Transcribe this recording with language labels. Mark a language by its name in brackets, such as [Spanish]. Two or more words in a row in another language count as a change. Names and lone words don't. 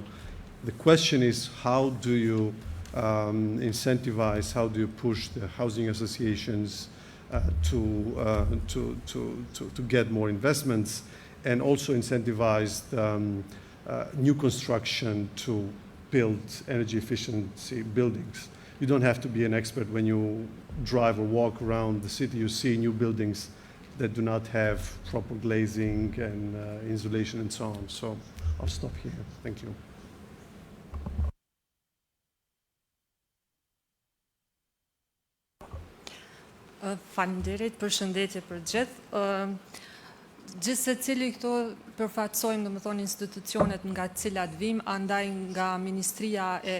[English] The question is, how do you incentivize, how do you push the housing associations to get more investments, and also incentivize new construction to build energy efficiency buildings. You don't have to be an expert. When you drive or walk around the city, you see new buildings that do not have proper glazing and insulation and so on. So I'll stop here. Thank you. [Albanian] Faleminderit, përshëndetje për gjithë. Gjithë se cili këto përfaqësojmë, domethënë, institucionet nga cilat vim, andaj nga Ministria e